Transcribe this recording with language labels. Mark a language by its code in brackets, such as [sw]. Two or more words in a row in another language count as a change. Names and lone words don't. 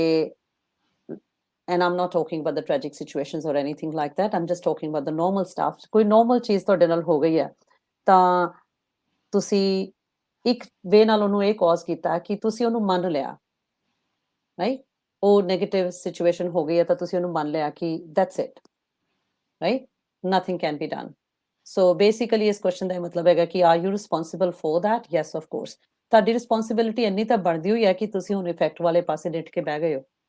[en] and I'm not talking about the tragic situations or anything like that I'm just talking about the normal stuff [pa] ਕੋਈ normal ਚੀਜ਼ ਤੁਹਾਡੇ ਨਾਲ ਹੋ ਗਈ ਹੈ ਤਾਂ ਤੁਸੀਂ ਇੱਕ ਵੇ ਨਾਲ ਉਹਨੂੰ ਇਹ ਕਾਜ਼ ਕੀਤਾ ਕਿ ਤੁਸੀਂ ਉਹਨੂੰ ਮੰਨ ਲਿਆ ਰਾਈਟ ਉਹ [en] negative situation [pa] ਹੋ ਗਈ ਹੈ ਤਾਂ ਤੁਸੀਂ ਉਹਨੂੰ ਮੰਨ ਲਿਆ ਕਿ [en] that's it right nothing can be done so basically [pa] ਇਸ ਕੁਐਸਚਨ ਦਾ ਮਤਲਬ ਹੈਗਾ ਕਿ [en] are you responsible for that yes of course [pa] ਤੁਹਾਡੀ ਰਿਸਪੌਂਸਿਬਿਲਿਟੀ ਇੰਨੀ ਤਾਂ ਬਣਦੀ ਹੋਈ ਹੈ ਕਿ ਤੁਸੀਂ ਹੁਣ ਇਫੈਕਟ ਵਾਲੇ ਪਾਸੇ ਡਿੱਟ ਕੇ ਬਹਿ ਗਏ ਹੋ